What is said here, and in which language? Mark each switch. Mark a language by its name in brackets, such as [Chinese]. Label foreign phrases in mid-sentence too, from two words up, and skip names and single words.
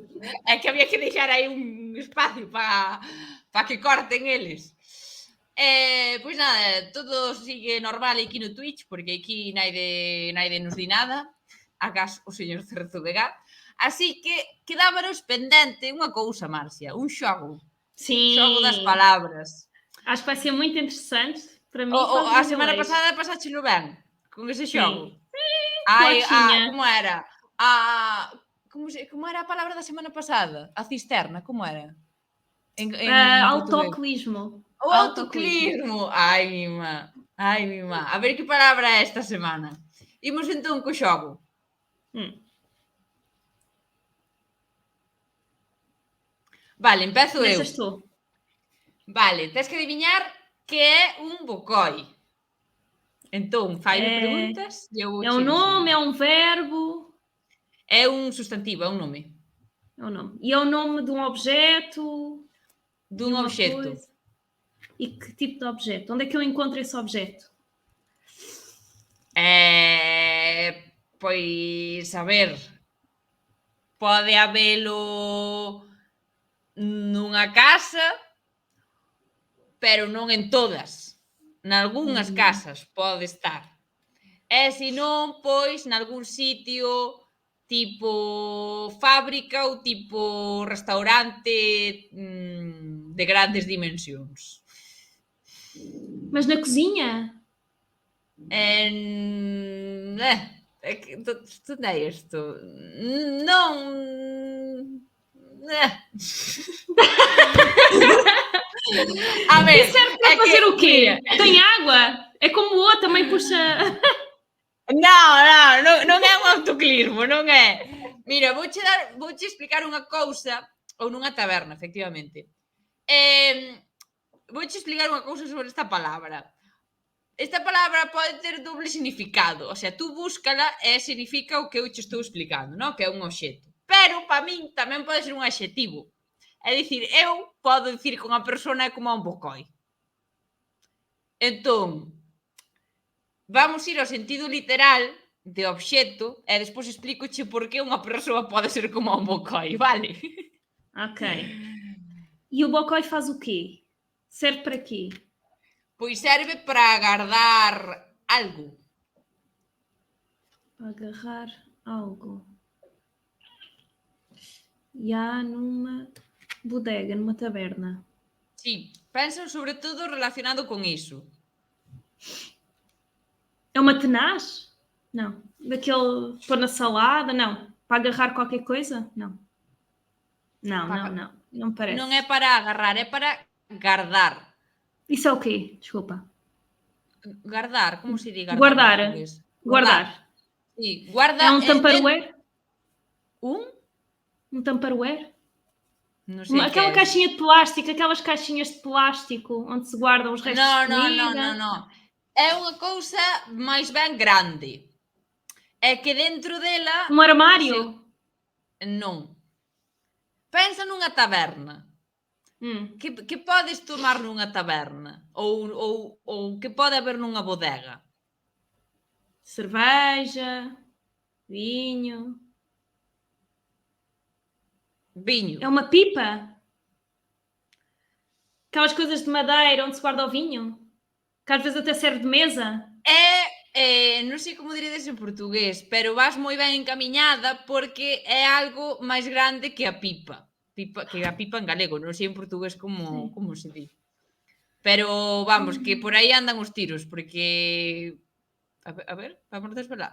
[Galician] É que había que deixar aí un espacio para que corten eles. Pois nada, todo sigue normal aquí no Twitch, porque aquí naide nos di nada, agás o señor Cerzo Vega. Así que quedámonos pendente unha cousa, Marcia, un xogo. [Portuguese] Sim. [Galician] Xogo das palabras. [Portuguese] Acho que vai ser muito interessante para mim. [Galician] A semana pasada pasáchelo ben con ese xogo. Ai, como era? Como era a palabra da semana pasada? A cisterna, como era? Autoclismo. O autoclismo. Ai, mima. A ver que palabra é esta semana. Imos entón co xogo. Vale, empezo eu. [Portuguese] Começas tu. [Galician] Vale, tens que adiviñar que é un bocoi. Entón, faime preguntas e eu [Portuguese] É um nome, é um verbo? [Galician] É un substantivo, é un nome. [Portuguese] É um nome. E é o nome de um objeto? [Galician] Dun obxecto. [Portuguese] Coisa. E que tipo de objeto? Onde é que eu encontro esse objeto? [Galician] Pois, a ver, pode habelo nunha casa, pero non en todas. Nalgúnas casas pode estar. E se non, pois, nalgún sitio tipo fábrica ou tipo restaurante de grandes dimensións. [Portuguese] Mas na cozinha? Onde é isto? [Galician] Non... A ver, [Portuguese] isso serve para fazer o quê? Tem água? É como o também puxa... [Galician] Non é un autoclismo, non é. Mira, vouche explicar unha cousa, ou nunha taberna, efectivamente. Vouche explicar unha cousa sobre esta palabra. Esta palabra pode ter doble significado, o sea, tú búscala e significa o que eu che estou explicando, non? Que é un obxecto. Pero, para min, tamén pode ser un adxetivo. É dicir, eu podo dicir que unha persona é como un bocoi. Entón, vamos ir ao sentido literal de obxecto e despois explícoche por que unha persoa pode ser como un bocoi, vale? [Portuguese] Ok. E o bocoi faz o quê? Serve para quê? [Galician] Pois serve para agardar algo. Agarrar algo. [Portuguese] E há numa bodega, numa taberna. [Galician] Sí, pensan sobre todo relacionado con iso. [Portuguese] É uma tenaz? Não. Daquele pôr na salada? Não. Para agarrar qualquer coisa? Não. Não me parece. [Galician] Non é para agarrar, é para guardar. [Portuguese] Isso é o quê? Desculpa. [Galician] Guardar, como se diga? Guardar. Sí, guarda. [Portuguese] É um tupperware? Um tupperware? Não sei. Aquela caixinha de plástico, aquelas caixinhas de plástico onde se guardam os restos de comida. Não. [Galician] É unha cousa máis ben grande. É que dentro dela... [Portuguese] Um armário? [Galician] Non. Pensa nunha taberna. Que podes tomar nunha taberna? Ou que pode haber nunha bodega? [Portuguese] Cerveja, vinho. [Galician] Viño. [Portuguese] É uma pipa? Aquelas coisas de madeira onde se guarda o vinho? Que às vezes até serve de mesa? [Galician] Non sei como diredes en portugués, pero vas moi ben encamiñada porque é algo máis grande que a pipa. Que a pipa en galego, non sei en portugués como se di. Pero vamos, que por aí andan os tiros, porque a ver, vamos desvelar.